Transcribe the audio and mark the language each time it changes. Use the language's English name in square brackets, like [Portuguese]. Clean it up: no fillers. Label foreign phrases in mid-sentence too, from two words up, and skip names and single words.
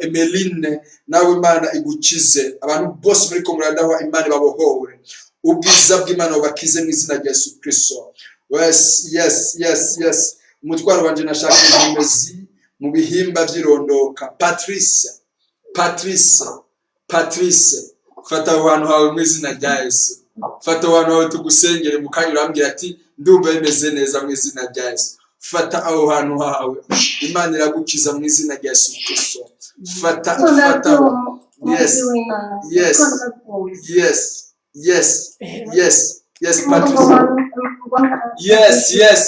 [Rundi] Emeline nawe Imana igukize, abantu bose muri ko muradahwa Imana babohowe, ubwiza bw'Imana bakize mu izina rya Yesu Kristo. Yes. Umutwaro wanje nashaka impezi mu bihimba by'irondoka. Patrice fata abantu hawe mu izina rya Yesu. Fata abantu hawe tugusengere mu kanya urambwira ati ndumva bimeze neza mu izina rya Yesu. Fata aho hantu hawe, Imana iragukiza mu izina rya Yesu Kristo. Fata yes Patrice.